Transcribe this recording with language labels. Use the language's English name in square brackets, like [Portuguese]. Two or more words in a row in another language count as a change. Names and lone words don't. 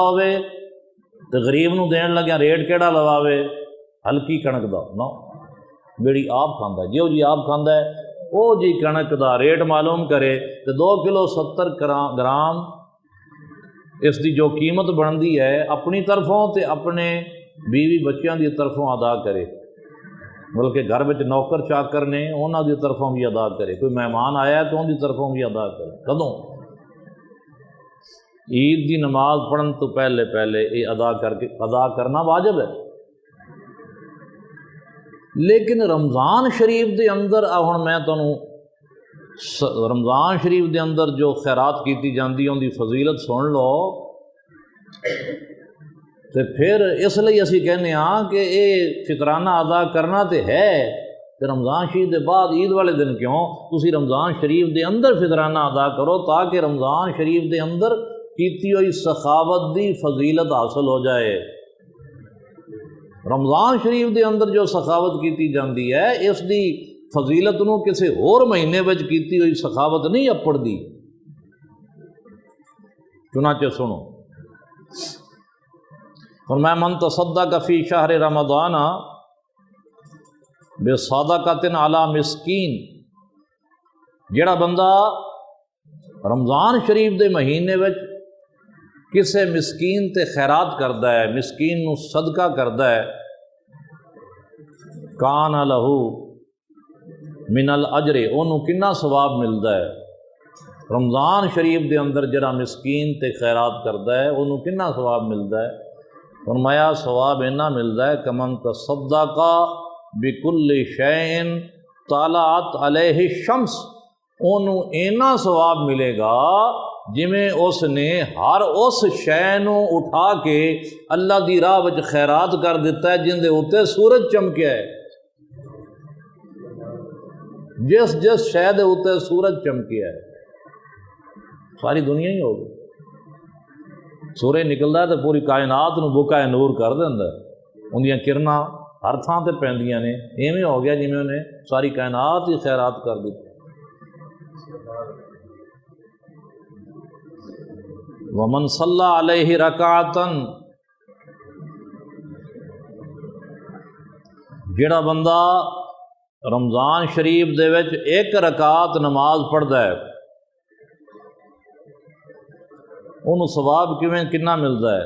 [Punjabi] ہوئے تو غریب نو دین لگیا ریٹ کیڑا لواوے ہلکی کنک دا، نا جڑی آپ کھاندا ہے، جی آپ کھاندا ہے وہ جی کنک دا ریٹ معلوم کرے تو 2 کلو 70 گرام اس دی جو قیمت بنتی ہے اپنی طرفوں تے اپنے بیوی بچیاں دی طرفوں ادا کرے، بلکہ گھر میں نوکر چاکر نے انہاں دی طرفوں بھی ادا کرے، کوئی مہمان آیا ہے تو ان دی طرفوں بھی ادا کرے۔ کدوں؟ عید دی نماز پڑھن تو پہلے یہ ادا کرنا واجب ہے۔ لیکن رمضان شریف دے اندر ہن میں تانوں رمضان شریف دے اندر جو خیرات کیتی جاندی ان دی فضیلت سن لو، تو پھر اس لیے اسی کہنے ہاں کہ یہ فطرانہ ادا کرنا تو ہے، تو رمضان شریف دے بعد عید والے دن کیوں؟ تسی رمضان شریف دے اندر فطرانہ ادا کرو تاکہ رمضان شریف دے اندر کیتی ہوئی سخاوت دی فضیلت حاصل ہو جائے۔ رمضان شریف دے اندر جو سخاوت کیتی جاندی ہے اس دی فضیلت نو کسی اور مہینے وچ کیتی ہوئی سخاوت نہیں اپڑ دی۔ چنانچہ سنو، فرمایا [Arabic] من تصدق فی شہر رمضان بصدقۃ علی مسکین، [Punjabi] جڑا بندہ رمضان شریف دے مہینے وچ کسے مسکین تے خیرات کردا ہے، مسکین نو صدقہ کردا ہے، [Arabic] کان لہو من الاجر، [Punjabi] انہوں کنا ثواب ملدا ہے۔ رمضان شریف دے اندر جڑا مسکین تے خیرات کردا ہے انہوں کنا ثواب ملدا ہے؟ فرمایا ثواب اینا ملدا ہے [Arabic] کمن تصدق بکل شیء طلعت علیہ الشمس، [Punjabi] انہوں اینا ثواب ملے گا جویں اس نے ہر اس شے نو اٹھا کے اللہ دی راہ وچ خیرات کر دیتا ہے جن دے اوتے سورج چمکیا ہے۔ جس شے دے اوتے سورج چمکیا ہے ساری دنیا ہی ہوگی، سورج نکلدا ہے تو پوری کائنات نو بکا نور کر دیندا ہے، اندیاں کرناں ہر تھاں تے پیندیاں نے، ایویں ہو گیا جویں انہیں ساری کائنات ہی خیرات کر دی۔ [Arabic] ومن صلی علیہ رکعتن، [Punjabi] جڑا بندہ رمضان شریف دے وچ 1 رکعت نماز پڑھدا ہے انہوں ثواب کنا ملتا ہے؟